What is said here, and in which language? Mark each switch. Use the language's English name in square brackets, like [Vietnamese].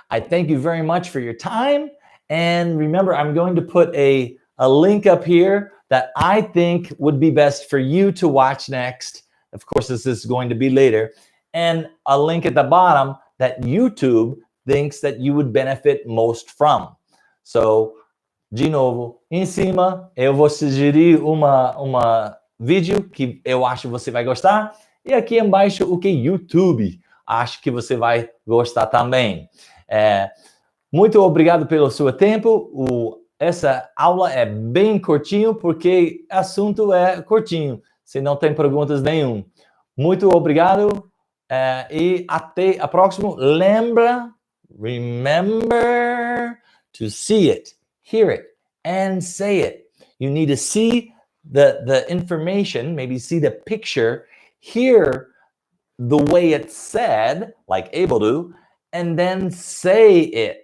[English] I thank you very much for your time. And remember, I'm going to put a link up here that I think would be best for you to watch next. Of course, this is going to be later. And a link at the bottom that YouTube thinks that you would benefit most from. [Portuguese] So, de novo, em cima eu vou sugerir uma vídeo que eu acho que você vai gostar. E aqui embaixo o que YouTube acho que você vai gostar também. Muito obrigado pelo seu tempo. Essa aula é bem curtinho porque o assunto é curtinho. Se não tem perguntas nenhum. Muito obrigado e até a próxima. [English] Remember to see it, hear it, and say it. You need to see the information, maybe see the picture, hear the way it's said, like able to, and then say it.